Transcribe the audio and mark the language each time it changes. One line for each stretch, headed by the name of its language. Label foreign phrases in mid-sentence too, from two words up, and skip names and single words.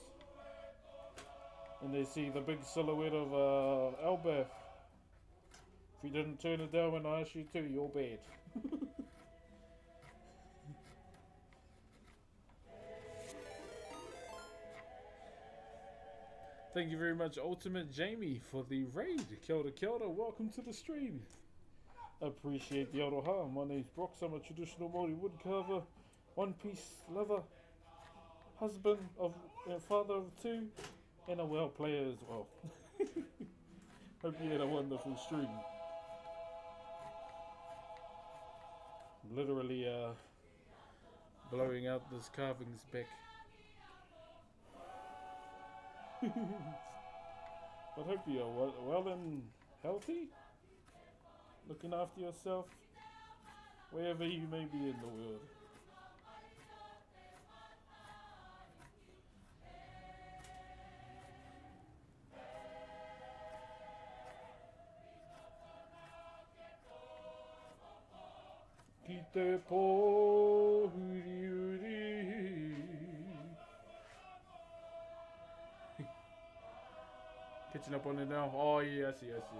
English: And they see the big silhouette of Elbaf. If you didn't turn it down when I asked you to, you're bad. Thank you very much, Ultimate Jamie, for the raid.
Māori: Kia ora, kia ora.
English: Welcome to the stream. Appreciate the aroha. My name's Brock. I'm a traditional Maori woodcarver, One Piece lover, husband of, father of two, and a well player as well. Hope you had a wonderful stream. I'm literally blowing out this carving spec. But hope you are well and healthy, looking after yourself, wherever you may be in the world.
Māori: Ki te pōuriuri.
English: Catching up on it now. Oh yeah, I see.